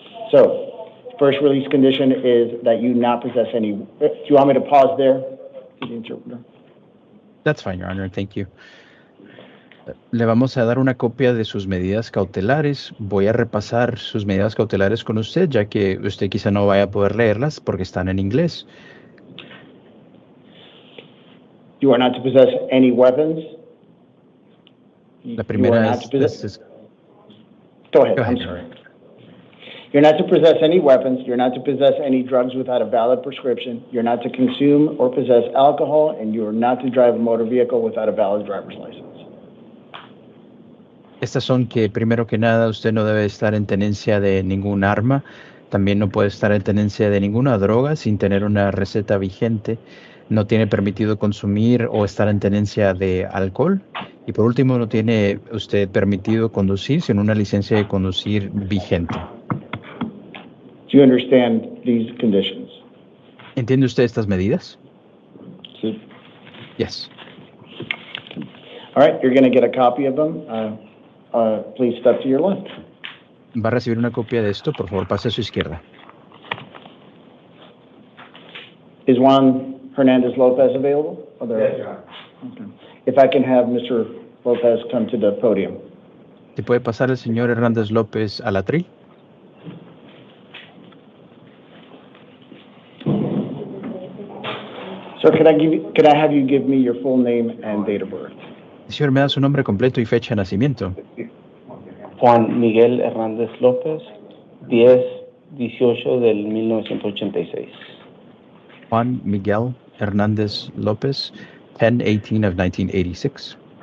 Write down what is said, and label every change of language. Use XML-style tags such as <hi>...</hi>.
<en>So, first release condition is that you not possess any. Do you want me to pause there? To the interpreter? That's fine, Your Honor. Thank you.</en> <es>Le vamos a dar una copia de sus medidas cautelares. Voy a repasar sus medidas cautelares con usted, ya que usted quizá no vaya a poder leerlas porque están en inglés.</es> <en>You are not to possess any weapons.</en> <es>La primera es...</es> <en>Go ahead. Go ahead. I'm sorry. You're not to possess any weapons. You're not to possess any drugs without a valid prescription. You're not to consume or possess alcohol, and you are not to drive a motor vehicle without a valid driver's license.</en> <es>Estas son que, primero que nada, usted no debe estar en tenencia de ningún arma. También no puede estar en tenencia de ninguna droga sin tener una receta vigente. No tiene permitido consumir o estar en tenencia de alcohol. Y por último, no tiene usted permitido conducir sin una licencia de conducir vigente.</es> <en>Do you understand these conditions?</en> <es>¿Entiende usted estas medidas? Sí.</es> <en>Yes. All right, you're going to get a copy of them. Please step to your left.</en> <es>Va a recibir una copia de esto. Por favor, pase a su izquierda.</es> <en>Is Juan Hernandez Lopez available? Yes, Your Honor. Okay. If I can have Mr. Lopez come to the podium.</en> <es>¿Se puede pasar el señor Hernández López a la tril?</es> <en>Sir, could I have you give me your full name and date of birth?</en> <es>Señor, me da su nombre completo y fecha de nacimiento. Juan Miguel Hernández López, 10/18 del 1986.</es> <en>Juan Miguel Hernandez Lopez, 10/18 of 1986.</en>